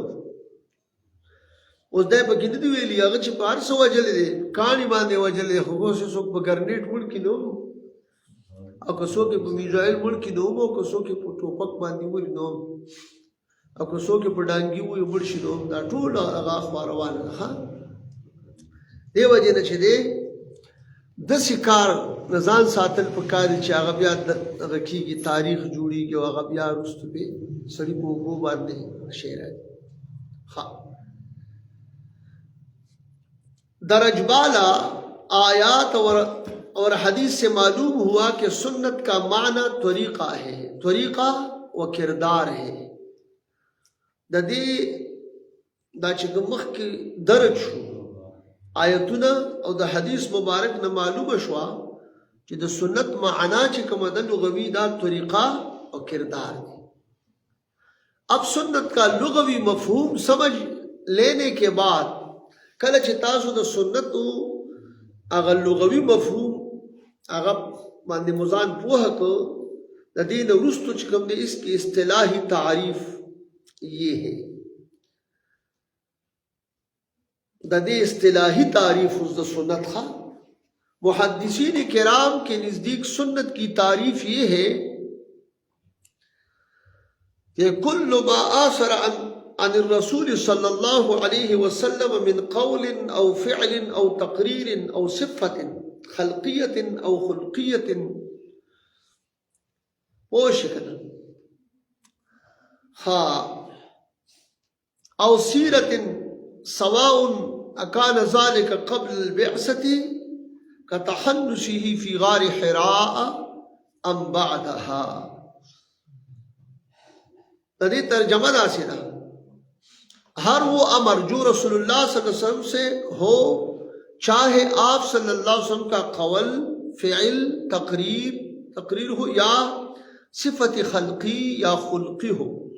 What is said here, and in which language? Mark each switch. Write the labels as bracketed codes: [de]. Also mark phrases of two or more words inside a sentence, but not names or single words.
[ps] اوس دی پکې نه دي ویلي هغه چې په هر څه وجلې دی کاڼي باندې وجلې دی خو اوس څوک په ګرنیټ مړ کړي نو او که څوک یې په میزایل مړ کړي نو او که څوک یې په ټوپک باندې ولي نو او که څوک یې په ډانګي ووي مړ شي نو دا ټوله هغه اخوا روانه ده ښه. دې وجې نه چې دی داسې کار نه ځان ساتل پکار دي چې هغه بیا دغه کېږي تاریخ جوړېږي او هغه بیا وروسته پې سړي په اوبو باندې شی راځي ښه. [ur] درج بالا آیات اور حدیث سے معلوم ہوا کہ سنت کا معنی طریقہ ہے، طریقہ و کردار ہے. [ps] د دې دا چې مخکې درج شو آیتونه او د حدیث مبارک نه معلومه شوه کہ دا سنت معنا چې کومه ده لغوي دا [ur] طریقہ اور کردار ہے. اب سنت کا لغوی مفہوم سمجھ لینے کے بعد [ps] کله چې تاسو د سنت هغه لغوي مفهوم هغه باندې مزان پوهه کو د دې نه وروسته چې کوم دی [ur] اس کی اصطلاحی تعریف یہ ہے. [ps] د دې اصطلاحی تعریف د سنت خا [ur] محدثین کرام کے نزدیک سنت کی تعریف یہ ہے [ar] کہ کل ما آثر عن الرسول صلی اللہ علیہ وسلم من قول او فعل او تقریر او صفت خلقیت او خلقیت [ur] وہ شکل [ar] او سیرت سواء اکان ذلك قبل البعثة كتحنسه في غار حراء ام بعدها. [ur] تدی ترجمہ ناسینا ہر وہ امر جو رسول اللہ صلی اللہ علیہ وسلم سے ہو چاہے آپ صلی اللہ علیہ وسلم کا قول فعل تقریر ہو یا صفت خلقی یا خلقی ہو